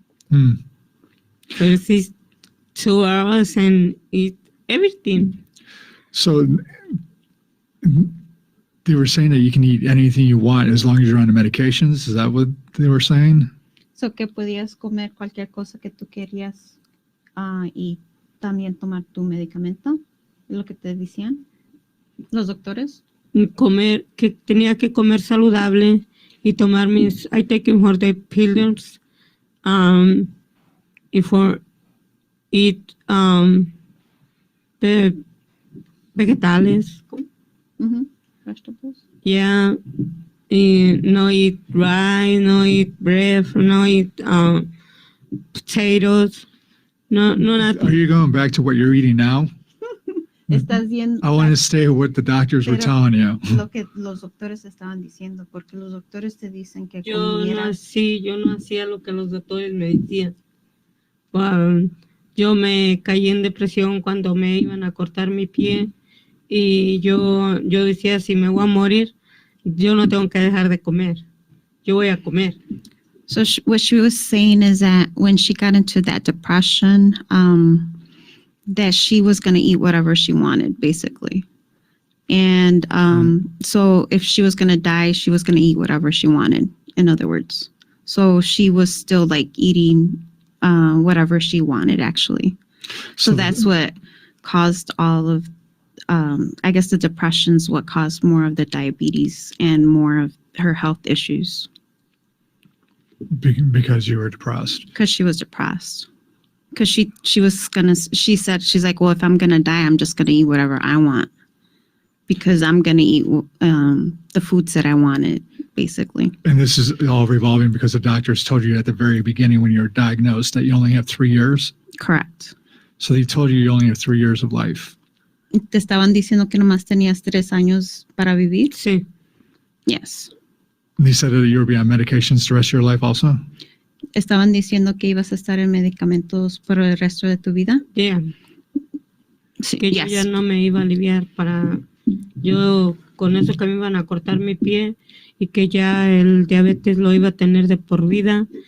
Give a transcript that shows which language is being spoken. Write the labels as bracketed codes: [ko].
[en] So it's 2 hours and eat everything. So they were saying that you can eat anything you want as long as you're on the medications. Is that what they were saying? [es] So que podías comer cualquier cosa que tú querías y también tomar tu medicamento. ¿Es lo que te decían los doctores? Que tenía que comer saludable y tomar [en] I take for the pills, [es] y [en] for eat the [es] vegetales. [en] Mm-hmm. Vegetables. Yeah. No eat rice, no eat bread, no eat potatoes. No, nothing. Are you going back to what you're eating now? [es] Estás viendo [en] I want to stay with what the doctors were [es] Pero- [en] telling you. [es] lo que los doctores estaban diciendo, porque los doctores te dicen que Yo no comieras. hacía lo que los doctores me decían. Yo me caí en depresión cuando me iban a cortar mi pie y yo decía, si me voy a morir, yo no tengo que dejar de comer. Yo voy a comer. [en] So what she was saying is that when she got into that depression, that she was going to eat whatever she wanted, basically. And so if she was going to die, she was going to eat whatever she wanted, in other words. So she was still like eating whatever she wanted, actually. So that's what caused all of, I guess the depression's what caused more of the diabetes and more of her health issues. Because you were depressed. Because she was depressed. Because she said, she's like, well, if I'm going to die, I'm just going to eat whatever I want. Because I'm going to eat the foods that I wanted, basically. And this is all revolving because the doctors told you at the very beginning when you were diagnosed that you only have 3 years. Correct. So they told you only have 3 years of life. [es] ¿Te estaban diciendo que nomás tenías 3 años para vivir? Sí. [en] Yes. They said that you would be on medications the rest of your life also? [es] ¿Estaban diciendo que ibas a estar en medicamentos por el resto de tu vida? [en] Yeah. [es] Sí. Que yo ya no me iba a aliviar para... Yo con eso que me iban a cortar mi pie y que ya el diabetes lo iba a tener de por vida.